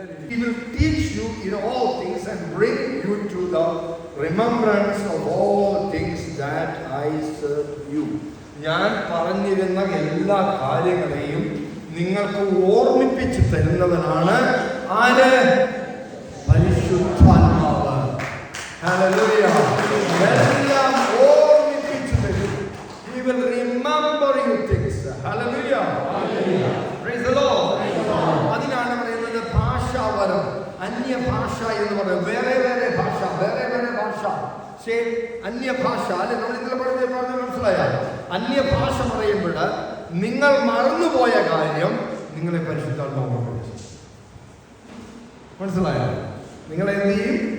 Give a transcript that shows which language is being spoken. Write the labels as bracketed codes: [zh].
[en] He will teach you in all things and bring you to the remembrance of all things that I serve you. [ml] ഞാൻ പറഞ്ഞിരുന്ന എല്ലാ കാര്യങ്ങളെയും നിങ്ങൾക്ക് ഓർമ്മിപ്പിച്ച് തരുന്നവനാണ് ആര്? പരിശുദ്ധാത്മാവ്. ഹല്ലേലൂയ. എല്ലാം ഓർമ്മിപ്പിച്ച് തരും. [en] He will remember you things. Hallelujah. Praise the Lord. [ml] അതിനാണ് പറയുന്നത് ഭാഷാവരം, അന്യഭാഷ എന്ന് പറയുന്നത്. വേറെ വേറെ ഭാഷ, വേറെ വേറെ ഭാഷ. അന്യഭാഷ അല്ലെ? നമ്മൾ ഇന്നലെ പറഞ്ഞ മനസ്സിലായ അന്യഭാഷ പറയുമ്പോൾ നിങ്ങൾ മറന്നുപോയ കാര്യം നിങ്ങളെ പരിശുദ്ധാത്മാവ് മനസ്സിലായോ? നിങ്ങൾ എന്ത് ചെയ്യും?